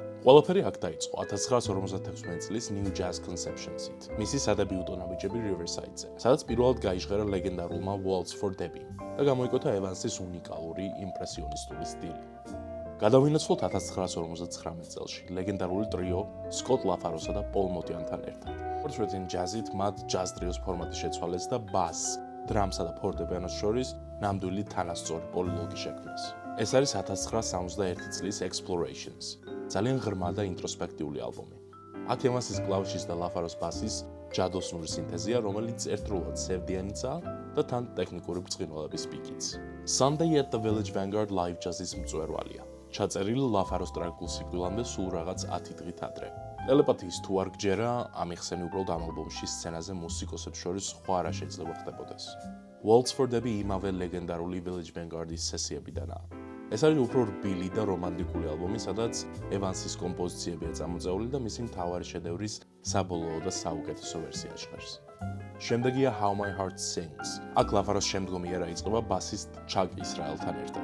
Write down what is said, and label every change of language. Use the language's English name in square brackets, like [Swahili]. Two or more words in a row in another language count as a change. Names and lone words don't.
[Georgian] ყველაფერი აქ დაიწყო 1956 წლის New Jazz Conceptions-ით, მისი სადებიუტო ნაბიჯები Riverside-ზე, სადაც პირველად გაიჟღერა ლეგენდარულმა Waltz for Debbie და გამოიკოთა Evans-ის უნიკალური იმპრესიონისტული სტილი. გადავინაცვლოთ 1959 წელში ლეგენდარული ტრიო Scott LaFarosa და Paul Motian-თან ერთად. Portrait-in Jazz-ით მათ ჯაზ ტრიოს ფორმატი შეცვალეს და ბას, დრამსა და ფორტეპიანოს შორის ნამდვილი თანასწორი პოლილოგი შექმნეს. ეს არის 1971 წლის Explorations, ძალიან ღრმა და ინტროსპექტიული ალბომი. აქ Evans-ის კლავიშის და LaFaros ბასის ჯადოსნური სინთეზია, რომელიც ერთდროულად სევდიანიცაა და თან ტექნიკური ბრწყინვალების პიკიც. Sunday at the Village Vanguard Live Jazz-ის მწვერვალია. ჩაწერილი LaFaros ტრაგიკულ სიკვდილამდე სულ რაღაც 10 დღით ადრე. ტელეპათიის თუ არ გჯერა, ამიხსენი უბრალოდ ამ ალბომში სცენაზე მუსიკოსებს შორის სხვა რა შეიძლება ხდებოდეს. Waltz for Debbie იმავე ლეგენდარული Village Vanguard-ის სესიებიდანაა. ეს არის უფრო რბილი და რომანტიკული ალბომი, სადაც Evans-ის კომპოზიციებია წამოწეული და მისი მთავარი შედევრის საბოლოო და საუკეთესო ვერსია ჟღერს. შემდეგია How My Heart Sings. აქ LaFaros შემდგომი ერა იწყება ბასისტ Chuck Israel-თან ერთად.